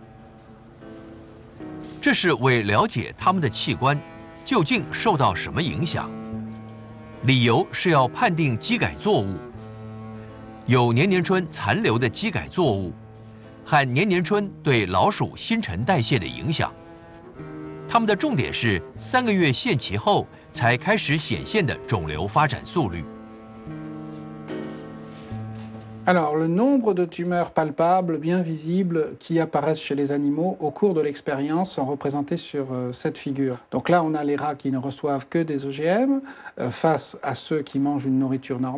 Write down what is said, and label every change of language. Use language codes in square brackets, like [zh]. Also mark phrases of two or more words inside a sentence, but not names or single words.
[zh] 这是为了解它们的器官究竟受到什么影响，理由是要判定基改作物，有年年春残留的基改作物和年年春对老鼠新陈代谢的影响。它们的重点是3个月限期后才开始显现的肿瘤发展速率。 [fr] Alors, le nombre de tumeurs palpables, bien visibles, qui apparaissent chez les animaux au cours de l'expérience sont représentés sur cette figure. Donc là, on a les rats qui ne reçoivent que des OGM face à ceux qui mangent une nourriture normale.